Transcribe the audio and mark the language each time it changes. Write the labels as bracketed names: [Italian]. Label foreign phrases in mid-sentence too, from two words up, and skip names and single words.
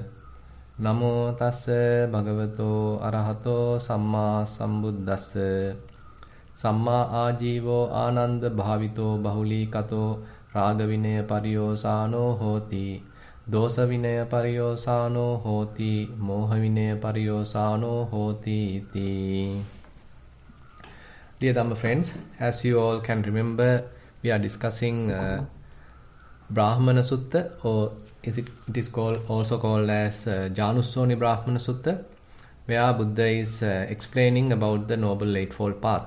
[Pali] Namo tassa bhagavato arahato samma sambuddhassa. Samma ajivo ananda bhavito bahulikato raga vinaya pariyosano hoti. Dosa vinaya pariyosano hoti, moha vinaya pariyosano hoti iti. [English] Dear Dhamma friends, as you all can remember, we are discussing Brahmana Sutta, or it is also called as Janussoni Brahmana Sutta, where Buddha is explaining about the Noble Eightfold Path.